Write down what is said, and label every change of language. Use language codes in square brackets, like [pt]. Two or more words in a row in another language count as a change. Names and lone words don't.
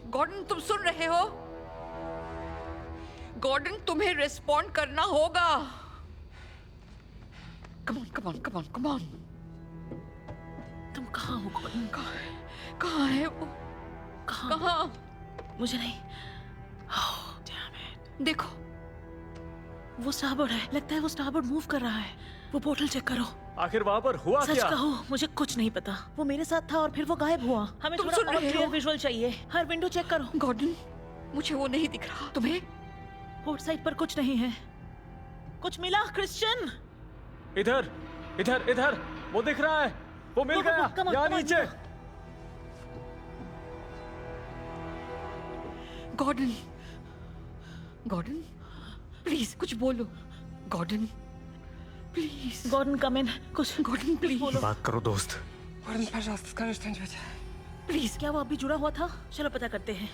[hi] गॉर्डन तुम सुन रहे हो? गॉर्डन तुम्हें रिस्पॉन्ड करना होगा। [en] come on come on come on come on. [hi] तुम कहाँ हो गॉर्डन? कहाँ है वो? कहाँ? मुझे नहीं। [en] Oh, damn it. [hi] देखो वो स्टारबोर्ड है। लगता है वो स्टारबोर्ड मूव कर रहा है। वो पोर्टल चेक करो। आखिर वहां पर हुआ सच क्या? कहो मुझे कुछ नहीं पता। वो मेरे साथ था और फिर वो गायब हुआ। हमें तुम थोड़ा सुन और रहे क्लियर हो? विजुअल चाहिए। हर विंडो चेक करो। गॉर्डन मुझे वो नहीं दिख रहा। तुम्हें? पोर्ट साइड पर कुछ नहीं है। कुछ मिला क्रिश्चियन? इधर इधर इधर वो दिख रहा है। वो मिल गया यहाँ नीचे। गॉर्डन गॉर्डन प्लीज कुछ बोलो। गॉर्डन प्लीज। गॉर्डन [en] come in. [hi] कुछ गॉर्डन प्लीज बोलो। बात करो दोस्त। [ru] गॉर्डन пожалуйста, скажи что-нибудь। [hi] प्लीज। क्या वो अभी जुड़ा हुआ था? चलो पता करते हैं।